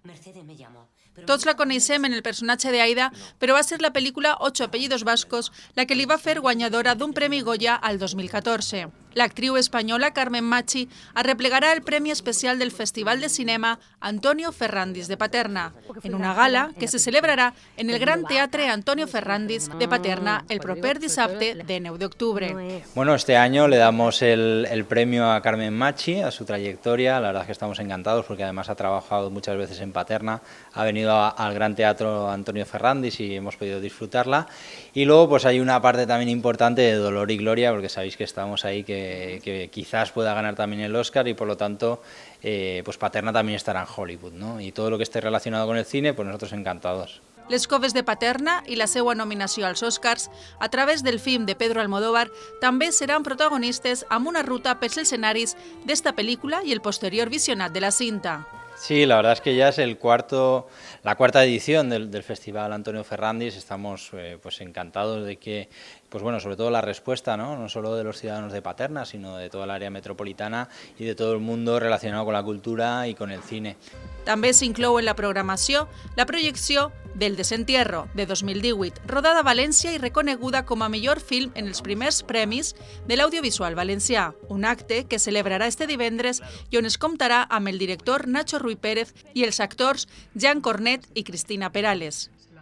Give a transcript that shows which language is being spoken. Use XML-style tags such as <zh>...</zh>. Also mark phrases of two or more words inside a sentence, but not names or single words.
<ca>Tots la coneixem en el personatge d'Aida, però va ser la pel·lícula Ocho apellidos vascos la que li va fer guanyadora d'un Premi Goya al 2014. L'actriu espanyola Carmen Machi arreplegarà el Premi Especial del Festival de Cinema Antonio Ferrandis de Paterna, en una gala que se celebrarà en el Gran Teatre Antonio Ferrandis de Paterna el proper dissabte de 9 d'octubre.</ca> <es>Bueno, este año le damos el premio a Carmen Machi, a su trayectoria. La verdad es que estamos encantados porque además ha trabajado muchas veces en Paterna, ha venido al Gran Teatro Antonio Ferrandis y hemos podido disfrutarla. Y luego pues hay una parte también importante de dolor y gloria, porque sabéis que estamos ahí que quizás pueda ganar también el Oscar y por lo tanto pues Paterna también estará en Hollywood, ¿no? Y todo lo que esté relacionado con el cine, pues nosotros encantados.</es> <ca>Les coves de Paterna i la seva nominació als Oscars a través del film de Pedro Almodóvar també seran protagonistes amb una ruta pels escenaris d'esta pel·lícula i el posterior visionat de la cinta.</ca> <es>Sí, la verdad es que ya es la cuarta edición del Festival Antonio Ferrandis. Estamos pues encantados de que, pues bueno, sobre todo la respuesta, no solo de los ciudadanos de Paterna, sino de toda el área metropolitana y de todo el mundo relacionado con la cultura y con el cine.</es> <ca>També s'inclou en la programació la projecció del Desentierro, de 2018, rodada a València i reconeguda com a millor film en els primers premis de l'audiovisual valencià, un acte que celebrarà este divendres i on es comptarà amb el director Nacho Ruiz Pérez i els actors Jan Cornet i Cristina Perales.</ca>